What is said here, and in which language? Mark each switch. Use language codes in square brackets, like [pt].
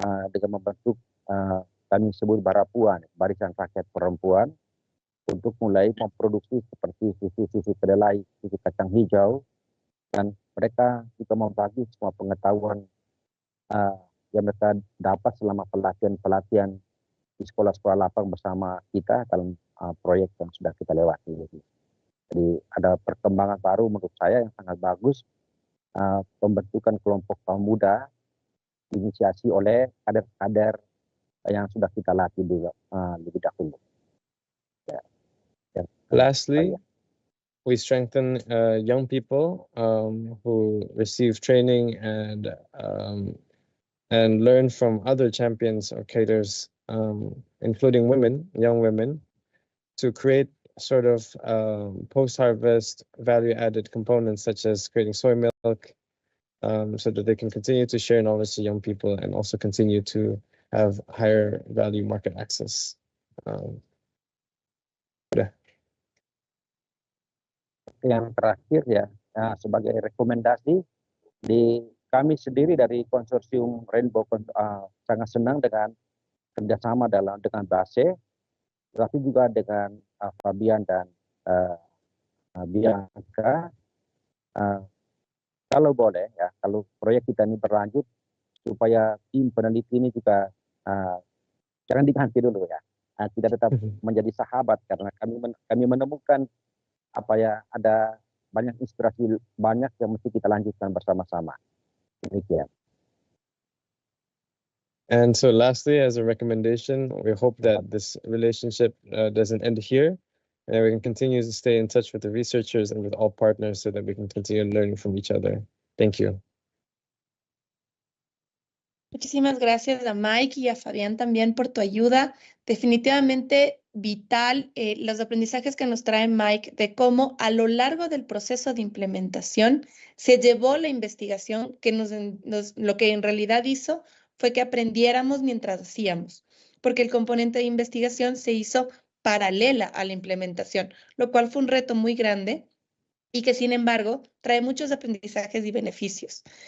[id] dengan membentuk kami sebut Barapuan, Barisan Rakyat Perempuan, untuk mulai memproduksi seperti susu kedelai, susu kacang hijau, dan mereka juga membagi semua pengetahuan yang mereka dapat selama pelatihan di sekolah-sekolah lapang bersama kita dalam proyek yang sudah kita lewati. Jadi ada perkembangan baru menurut saya yang sangat bagus, pembentukan kelompok kaum muda diinisiasi oleh kader-kader yang sudah kita latih lebih dahulu. [en] Lastly, we strengthen young people who receive training and learn from other champions or cadres, including young women, to create sort of post-harvest value-added components such as creating soy milk, so that they can continue to share knowledge to young people and also continue to have higher value market access. [id] Yang terakhir ya, sebagai rekomendasi, kami sendiri dari konsorsium Rainbow sangat senang dengan kerjasama dengan BASE, tapi juga dengan Fabian dan Bianca. Kalau boleh ya, kalau proyek kita ini berlanjut, supaya tim peneliti ini juga jangan diganti dulu ya, kita tetap menjadi sahabat, karena kami menemukan ada banyak inspirasi banyak yang mesti kita lanjutkan bersama-sama. Demikian. [en] And so lastly, as a recommendation, we hope that this relationship doesn't end here, and we can continue to stay in touch with the researchers and with all partners so that we can continue learning from each other. Thank you. [es] Muchísimas gracias a Mike y a Fabián también por tu ayuda. Definitivamente vital los aprendizajes que nos trae Mike de cómo a lo largo del proceso de implementación se llevó la investigación, que lo que en realidad hizo fue que aprendiéramos mientras hacíamos, porque el componente de investigación se hizo paralela a la implementación, lo cual fue un reto muy grande y que sin embargo trae muchos aprendizajes y beneficios.